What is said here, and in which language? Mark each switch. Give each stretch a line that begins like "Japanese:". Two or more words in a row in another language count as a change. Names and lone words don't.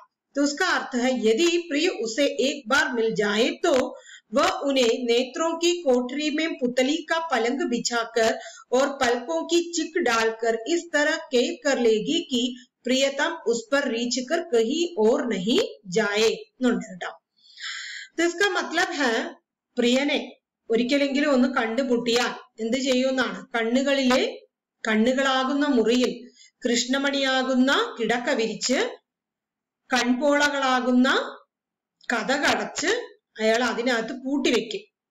Hindi: तो उसका अर्थ है यदि प्रिय उसे एक बार मिल जाए तो वह उन्हें नेत्रों की कोठरी में पुतली का पलंग बिछाकर और पलकों की चिक डालकर इस तरह कैद कर लेगी कि प्रियतम उस पर रीछ कर कहीं और नहीं जाए. तो इसका मतलब है
Malayalam: പ്രിയനെ ഒരിക്കലെങ്കിലും ഒന്ന് കണ്ടുമുട്ടിയാൽ എന്ത് ചെയ്യുമെന്നാണ്. കണ്ണുകളാകുന്ന മുറിയിൽ കൃഷ്ണമണിയാകുന്ന കിടക്ക വിരിച്ച് കൺപോളകളാകുന്ന കതകടച്ച് അയാൾ അതിനകത്ത് പൂട്ടിവെക്കും.